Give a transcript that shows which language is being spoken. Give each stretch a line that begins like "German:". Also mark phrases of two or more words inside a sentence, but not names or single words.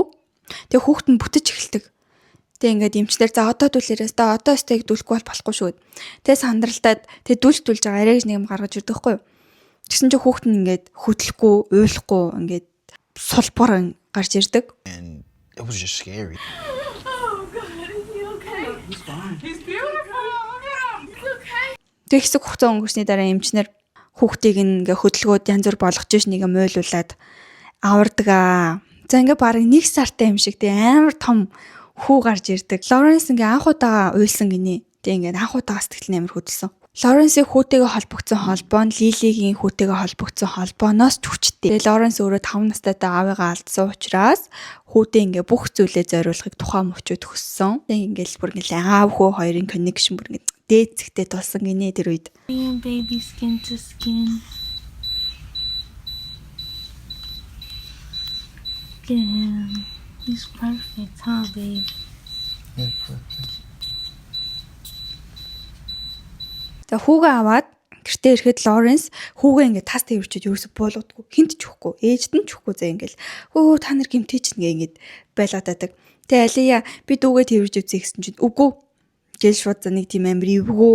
Mongolian: Тэгээ хүүхэд нь бүтэж эхэлдэг. Тэг ингээд эмчнэр за одоо дүлээрээс та одоо стейк дүлэхгүй болохгүй шүү. Тэг сандралтаад тэг дүлж байгаа арайж нэг юм гаргаж ирдэг хгүй юу. Тэгсэн чинь хүүхэд нь ингээд хөдлөхгүй, уйлахгүй ингээд сулбар гарч ирдэг.
English: And it was just scary. Oh, God, is he okay? He's fine. He's beautiful. He's okay.
Mongolian: Тэг хэсэг хугацаа өнгөрсний дараа эмчнэр хүүхдийг ингээ хөдөлгөөд янз бүр болгож ш нэг юм ойлуулад авардаг аа. За ингээ бараг 1 сартай юм шиг тэг амар том хүү гарч ирдэг. Лоренс ингээ анх удаага уйлсан гинэ. Тэг ингээ анх удаага сэтгэл нь амар хөдөлсөн. Лоренсийн хүүтэйгээ холбогдсон холбоо нь Лилигийн хүүтэйгээ холбогдсон холбооноос ч хүчтэй. Тэгээ Лоренс өөрөө 5 настайдаа аавыгаа алдсан учраас хүүтэй ингээ бүх зүйлээ зориулахыг тухайн мөчөд хүссэн. Тэг ингээл бүр ингээ аав хүү хоёрын connection бүр ингээ дээд зэгтээ тулсан гинэ тэр үед.
English: Baby skin to skin. Yeah, he's perfect, huh, babe? Yeah, perfect.
Mongolian: За хүүгээ аваад гэртээ ирэхэд Лоренс хүүгээ ингээ тас тэрчээд ерөөсө буулгадаггүй. Хинт ч өгөхгүй. Ээжд нь ч өгөхгүй зэ ингээл. Хөө та нар гимтэй ч ингээ байлгадаг. Тэгээ Алия би дүүгээ тэрж үзье гэсэн чинь үгүй. Гэл шууд за нэг тийм амир ивгүү.